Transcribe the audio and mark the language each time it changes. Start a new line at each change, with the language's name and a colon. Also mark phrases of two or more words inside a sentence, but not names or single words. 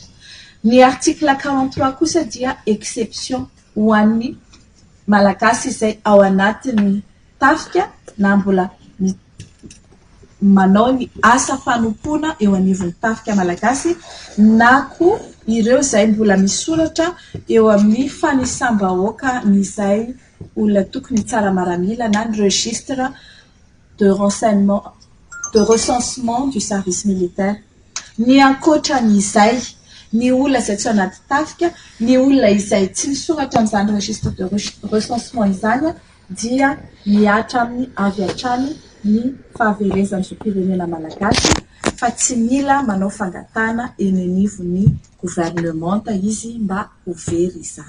Malagasy: Ny article 43 kosa dia exception ho an'ny malagasy izay ao anatin'ny tafika na mbola manao ny asa fanompoana eo anivon'ny tafika malagasy na koa ireo izay mbola misoratra eo amin'ny fanisambahoaka izay olona tokony tsara maramila na ny
French: registre de renseignement de recensement du service militaire.
Malagasy: Ny ankoatran'izay ny olona izay tsy anaty tafika, ny olona izay tsy misoratra amin'izany
French: registre de recensement
Malagasy: izany dia miatra amin'ny avy hatrany ny fahaverezan'ny zom-pirenena malagasy fa tsy mila manao fangatana eny anivon'ny gouvernemanta izy mba ho very izany.